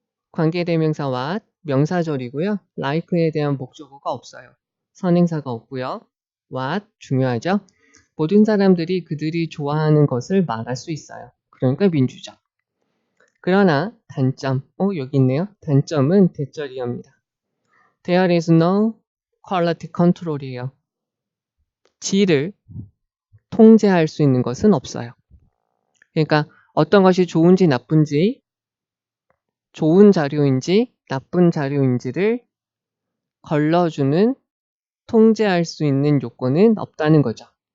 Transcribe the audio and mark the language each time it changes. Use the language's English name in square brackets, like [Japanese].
[Korean] 관계대명사와 명사절이고요. like에 대한 목적어가 없어요. 선행사가 없고요. what 중요하죠. 모든 사람들이 그들이 좋아하는 것을 말할 수 있어요. 그러니까 민주적. 그러나 단점, 여기 있네요. 단점은 대절이합니다. [English] There is no quality control이에요. [Korean] 질을 통제할 수 있는 것은 없어요. 그러니까 어떤 것이 좋은지 나쁜지, 좋은 자료인지 나쁜 자료인지를 걸러주는, 통제할 수 있는 요건은 없다는 거죠.